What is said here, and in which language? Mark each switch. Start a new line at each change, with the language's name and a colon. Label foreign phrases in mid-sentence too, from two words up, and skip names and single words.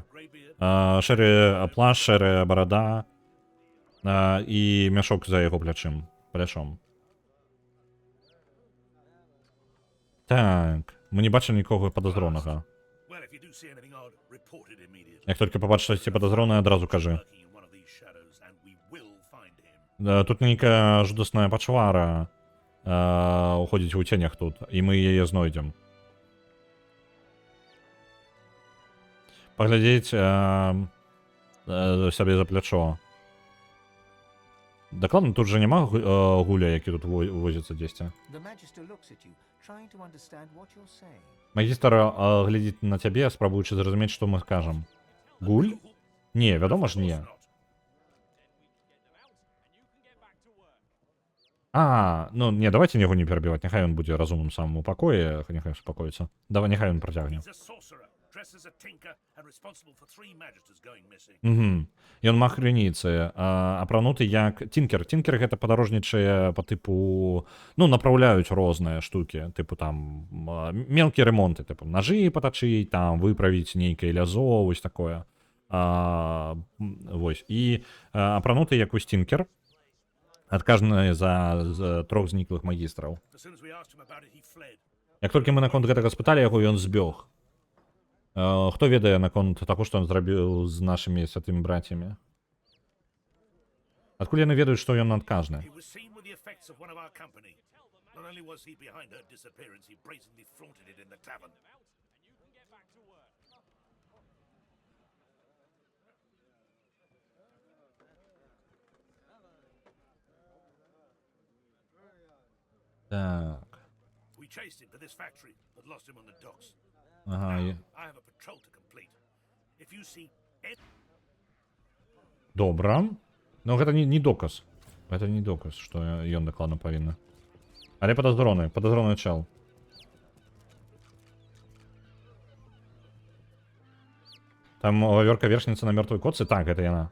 Belarusian: Шэры плашч, шэрая барада і мяшок за яго плячом. Так, мы не бачым нікога падазронага. Як толькі пабачыш штосьці падазронае, адразу кажы.
English: and we will find him.
Belarusian: Тут нейкая жудасная пачвара уходзіць у ценях тут, і мы яе знойдзем. Паглядзець сябе за плячо. Дакладна, тут же няма гуля, які тут возіцца дзесьці.
English: The Magister looks at you, trying to understand what you're saying.
Belarusian: Магістр глядзіць на цябе, спрабуючы зразумець, што мы скажам. Гуль? Не, вядома ж не. Ну не, давайте яго не перабіваць, няхай ён будзе разумным самым у пакоі, няхай успакоіцца. Давай, няхай ён працягне.
English: He's a sorcerer, dressed as a tinker, and responsible for 3 Magisters going missing.
Belarusian: Ён маг крыніцы, апрануты як тінкер. Тінкер гэта падарожнічае па тыпу, ну, направляюць розныя штукі, тыпу там мелкія ремонты, тыпу ножы патачыць, там выправіць нейкае лязо, вось такое. Вось. І апрануты як вось тінкер, адказаны за 3 зніклых магістраў.
English: As soon as we asked him about it, he fled.
Belarusian: Як толькі мы наконт гэтага спыталі яго, ён збег. Хто ведае наконт таго, што ён зрабіў з нашымі святымі брацямі? Адкуль яны ведаюць, што ён адказны?
English: He was seen with the effects of one of our company. Not only was he behind her disappearance, he brazenly flaunted it in the tavern.
Belarusian: Так.
English: We chased him to this factory, but lost him on the docks. Ага. Now, I have a patrol to complete. If you see
Belarusian: Добра. Ну гэта не доказ. Гэта не доказ, што ён дакладна павінна. Але падазроны чел. Там вавёрка вершніца на мёртвай котцы, так, гэта яна.